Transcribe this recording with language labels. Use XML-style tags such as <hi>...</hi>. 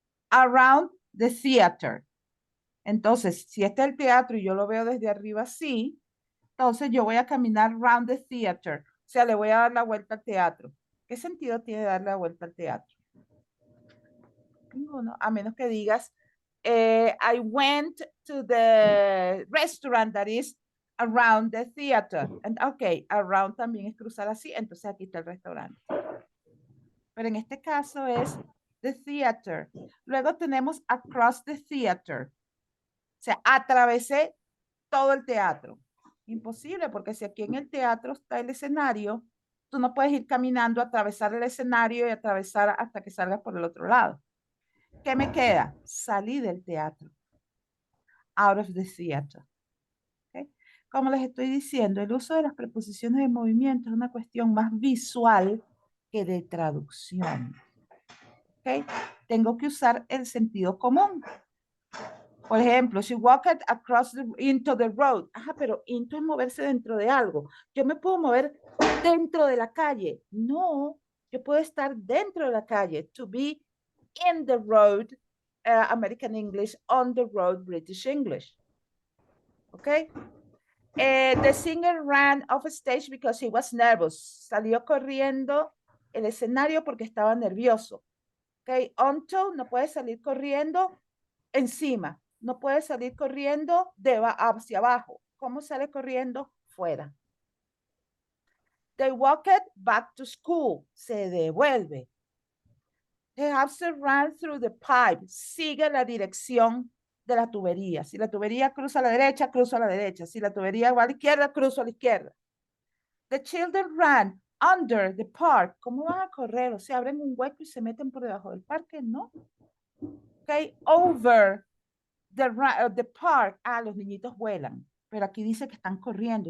<en>Around the theater.</en> <es>Entonces, si este es el teatro y yo lo veo desde arriba así, entonces yo voy a caminar around the theater. O sea, le voy a dar la vuelta al teatro. ¿Qué sentido tiene darle la vuelta al teatro? Ninguno, a menos que digas,</es> <en>I went to the restaurant that is around the theater.</en> <es>And, ok, around también es cruzar así, entonces aquí está el restaurante. Pero en este caso es the theater. Luego tenemos across the theater. O sea, atravesé todo el teatro. Imposible, porque si aquí en el teatro está el escenario, tú no puedes ir caminando, atravesar el escenario y atravesar hasta que salgas por el otro lado. ¿Qué me queda? Salí del teatro.</es> <en>Out of the theater.</en> <es>¿Okay? Como les estoy diciendo, el uso de las preposiciones de movimiento es una cuestión más visual que de traducción. ¿Okay? Tengo que usar el sentido común. Por ejemplo,</es> <en>she walked into the road.</en> <es>Ajá, pero into es moverse dentro de algo. Yo me puedo mover dentro de la calle. No, yo puedo estar dentro de la calle.</es> <en>To be in the road, American English, on the road, British English. Okay? The singer ran off stage because he was nervous.</en> <es>Salió corriendo el escenario porque estaba nervioso. Okay? Onto no puede salir corriendo encima. No puede salir corriendo hacia abajo. ¿Cómo sale corriendo? Fuera.</es> <en>They walked back to school.</en> <es>Se devuelve.</es> <en>The hamster ran through the pipe.</en> <es>Sigue la dirección de la tubería. Si la tubería cruza a la derecha, cruzo a la derecha. Si la tubería va a la izquierda, cruzo a la izquierda.</es> <en>The children ran under the park.</en> <es>¿Cómo van a correr? O sea, abren un hueco y se meten por debajo del parque, ¿no?</es> <en>Okay, over the park.</en> <es>Ah, los niñitos vuelan. Pero aquí dice que están corriendo.</es>